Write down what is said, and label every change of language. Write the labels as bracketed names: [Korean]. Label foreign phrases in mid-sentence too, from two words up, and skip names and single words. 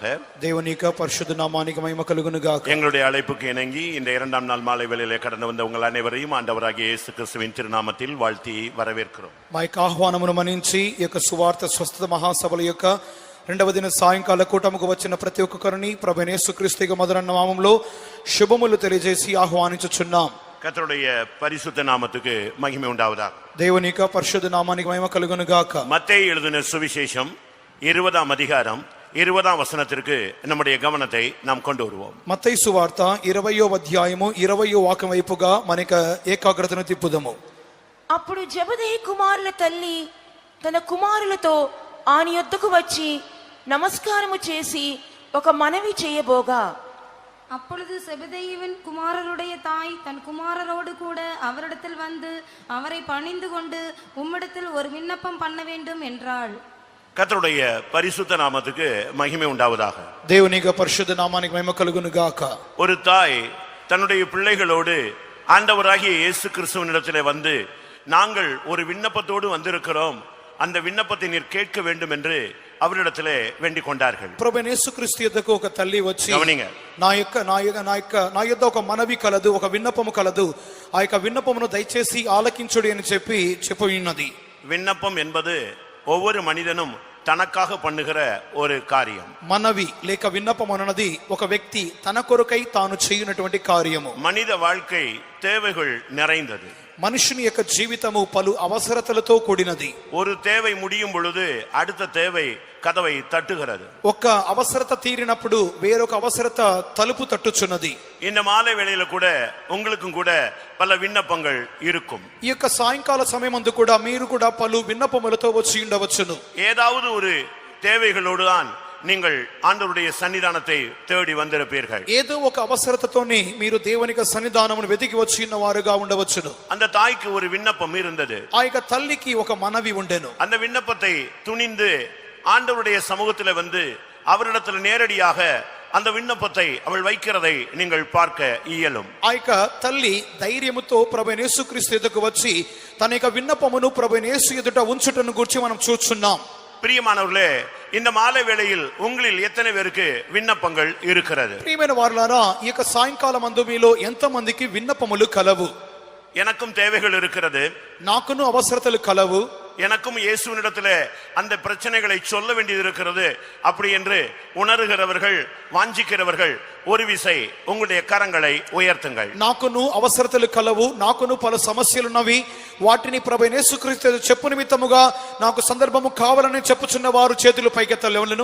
[Telugu] దేవుని యొక్క పరిశుద్ధ నామానికి మహిమ కలుగును గాక. [Tamil] எங்களுடைய அழைப்புக்கு இணங்கி இந்த இரண்டாம் நாள் மாலை வேளையிலே கடந்து வந்த உங்கள் அனைவரையும் ஆண்டவராகிய இயேசு கிறிஸ்துவின் திருநாமத்தில் வாழ்த்தி வரவேற்கிறோம். [Telugu] మా యొక్క ఆహ్వానమును మన్నించి ఈ యొక్క సువార్త స్వస్థత మహాసభల యొక్క రెండవ దిన సాయంకాల కూటముకు వచ్చిన ప్రతి ఒక్కరిని ప్రభువైన యేసుక్రీస్తు యొక్క మధుర నామములో శుభములు తెలియజేసి ఆహ్వానించుచున్నాం. [Tamil] கர்த்தருடைய பரிசுத்த நாமத்துக்கு மகிமை உண்டாவதாக. [Telugu] దేవుని యొక్క పరిశుద్ధ నామానికి మహిమ కలుగును గాక. [Tamil] மத்தேயு எழுதின சுவிசேஷம் 20ஆம் அதிகாரம் 20ஆம் வசனத்திற்கு நம்முடைய கவனத்தை நாம் கொண்டு வருவோம். [Telugu] మత్తయి సువార్త 20వ అధ్యాయము 20వ వాక్యం వైపుగా మనకు ఏకాగ్రతను తిప్పుదాము. అప్పుడు జెబెదయి కుమారుల తల్లి తన కుమారులతో ఆయన యొద్దకు వచ్చి నమస్కారము చేసి ఒక మనవి చేయబోగా, [Tamil] அப்பொழுது செபதேயுவின் குமாரருடைய தாய் தன் குமாரரோடு கூட அவரிடத்தில் வந்து அவரை பணிந்து கொண்டு உம்மிடத்தில் ஒரு விண்ணப்பம் பண்ண வேண்டும் என்றாள். கர்த்தருடைய பரிசுத்த நாமத்துக்கு மகிமை உண்டாவதாக. [Telugu] దేవుని యొక్క పరిశుద్ధ నామానికి మహిమ కలుగును గాక. [Tamil] ஒரு தாய் தன்னுடைய பிள்ளைகளோடு ஆண்டவராகிய இயேசு கிறிஸ்துவினிடத்திலே வந்து, நாங்கள் ஒரு விண்ணப்பத்தோடு வந்திருக்கிறோம், அந்த விண்ணப்பத்தை நீர் கேட்க வேண்டும் என்று அவரிடத்திலே வேண்டிக் கொண்டார்கள். [Telugu] ప్రభువైన యేసుక్రీస్తు యొద్దకు ఒక తల్లి వచ్చి, గమనింగ, నా యొద్ద ఒక మనవి కలదు, ఒక విన్నపము కలదు, ఆ యొక్క విన్నపమును దయచేసి ఆలకించుడి అని చెప్పి ఉన్నది. [Tamil] விண்ணப்பம் என்பது ஒவ்வொரு மனிதனும் தனக்காக பண்ணுகிற ஒரு காரியம். [Telugu] మనవి లేక విన్నపం అన్నది ఒక వ్యక్తి తన కొరకై తాను చేయునటువంటి కార్యము. [Tamil] மனித வாழ்க்கை தேவைகள் நிறைந்தது. [Telugu] మనుషుని యొక్క జీవితము పలు అవసరతలతో కూడినది. [Tamil] ஒரு தேவை முடியும் பொழுது அடுத்த தேவை கதவை தட்டுகிறது. [Telugu] ఒక అవసరత తీరినప్పుడు వేరొక అవసరత తలుపు తట్టుచున్నది. [Tamil] இந்த மாலை வேளையில கூட உங்களுக்கும் கூட பல விண்ணப்பங்கள் இருக்கும். [Telugu] ఈ యొక్క సాయంకాల సమయమందు కూడా మీరు కూడా పలు విన్నపములతో వచ్చి ఉండవచ్చును. [Tamil] ஏதாவது ஒரு தேவைகளோடு தான் நீங்கள் ஆண்டவருடைய சன்னிதானத்தை தேடி வந்திருப்பீர்கள். [Telugu] ఏదో ఒక అవసరతతోని మీరు దేవుని యొక్క సన్నిధానమును వెతికి వచ్చి ఉన్న వారుగా ఉండవచ్చును. [Tamil] அந்த தாய்க்கு ஒரு விண்ணப்பம் இருந்தது. [Telugu] ఆ యొక్క తల్లికి ఒక మనవి ఉండెను. [Tamil] அந்த விண்ணப்பத்தை துணிந்து ஆண்டவருடைய சமூகத்தில் வந்து அவரிடத்தில் நேரடியாக அந்த விண்ணப்பத்தை அவள் வைக்கிறதை நீங்கள் பார்க்க இயலும். [Telugu] ఆ యొక్క తల్లి ధైర్యముతో ప్రభువైన యేసుక్రీస్తు ఎదుటకు వచ్చి తన యొక్క విన్నపమును ప్రభువైన యేసు ఎదుట ఉంచుటను గురించి మనం చూస్తున్నాం. [Tamil] பிரியமானவர்களே, இந்த மாலை வேளையில் உங்களில் எத்தனை பேருக்கு விண்ணப்பங்கள் இருக்கிறது? [Telugu] ప్రియమైన వారులారా, ఈ యొక్క సాయంకాలం అందు మీలో ఎంత మందికి విన్నపములు కలవు? [Tamil] எனக்கும் தேவைகள் இருக்கிறது, [Telugu] నాకును అవసరతలు కలవు, [Tamil] எனக்கும் இயேசுவினிடத்திலே அந்த பிரச்சனைகளை சொல்ல வேண்டியது இருக்கிறது அப்படி என்று உணர்கிறவர்கள், வாஞ்சிக்கிறவர்கள் ஒரு விசை உங்களுடைய கரங்களை உயர்த்துங்கள். [Telugu] నాకును అవసరతలు కలవు, నాకును పలు సమస్యలున్నవి, వాటిని ప్రభువైన యేసుక్రీస్తు చెప్పు నిమిత్తముగా నాకు సందర్భము కావాలని చెప్పుచున్న వారు చేతులు పైకెత్తలేవలను.